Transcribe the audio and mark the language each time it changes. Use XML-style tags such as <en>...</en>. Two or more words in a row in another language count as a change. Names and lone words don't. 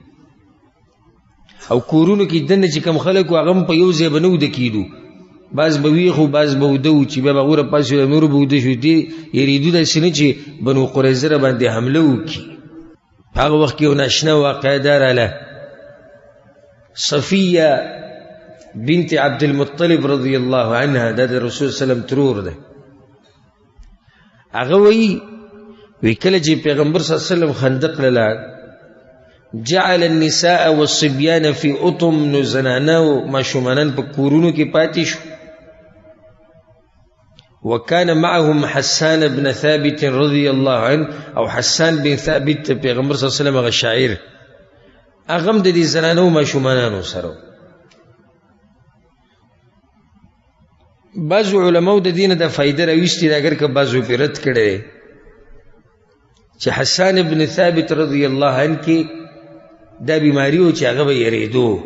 <ps>او کورونو کې دننه چې کوم خلک و هغه په یو ځای به نه وده کېدو بعض به ویښ بعض به وده و چې بیا به غوره پاسې نور به وده شو دې یریدو داسې نه چې بنو قریظه را باندې حمله وکړي هغه وخت کې یو ناشنا واقعه دا راله صفیه بنت عبدالمطلب</ps> <ar>رضی الله عنها</ar> <ps>دا د رسول</ps> <ar>صلی الله علیه وسلم</ar> <ps>ترور ده هغه وایي وی کله چې پیغمبر</ps> <ar>صلی الله علیه وسلم</ar> <ps>خندق لاړ</ps> <ar>جعل النساء والصبيان في اطم،</ar> <ps>نو زنانه او ماشومانان په کورونو کې پاتې شو.</ps> <ar>وكان معهم حسان بن ثابت رضي الله عنه،</ar> <ps>او حسان بن ثابت پیغمبر</ps> <ar>صلی الله علیه وسلم</ar> <ps>هغه شاعر اغم د دې زنانه او ماشومانانو سره. بعض علماء د دینه د فائدې راوستي دا اگر که بعضو په رد کړي چې حسان ابن ثابت</ps> <ar>رضی الله عنه</ar> <ps>کې دا بیماری او چې هغه به یریدو.</ps>